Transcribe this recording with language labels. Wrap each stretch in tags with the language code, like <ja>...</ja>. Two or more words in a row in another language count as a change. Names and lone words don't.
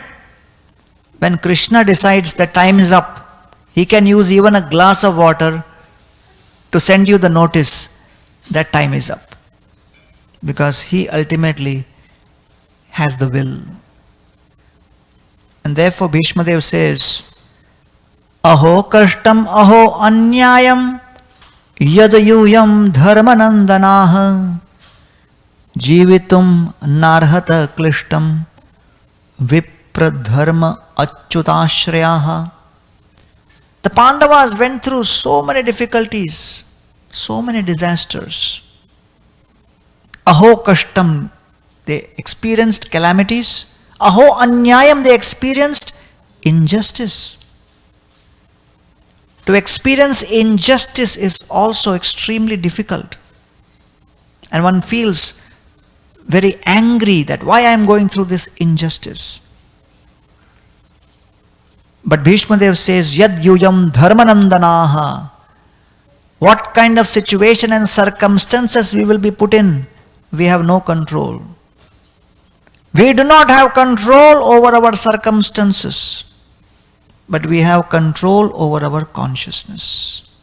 <en>When Krishna decides that time is up, he can use even a glass of water to send you the notice that time is up. Because he ultimately has the will. And therefore Bhishma Dev says,</en> <sa>अहो कष्टम् अहो अन्याय्यं यद्यूयं धर्मनन्दनाः जीवितुं नार्हथ क्लिष्टं विप्रधर्म अच्युताश्रयाः.</sa> <en>The Pandavas went through so many difficulties, so many disasters.</en> <sa>अहो कष्टम्,</sa> <en>they experienced calamities.</en> <sa>अहो अन्याय्यम्,</sa> <en>they experienced injustice. To experience injustice is also extremely difficult. And one feels very angry that why I am going through this injustice. But Bhishma Dev says,</en> <sa>यद् यूयं धर्मनन्दनाः.</sa> <en>What kind of situation and circumstances we will be put in, we have no control. We do not have control over our circumstances, but we have control over our consciousness.</en>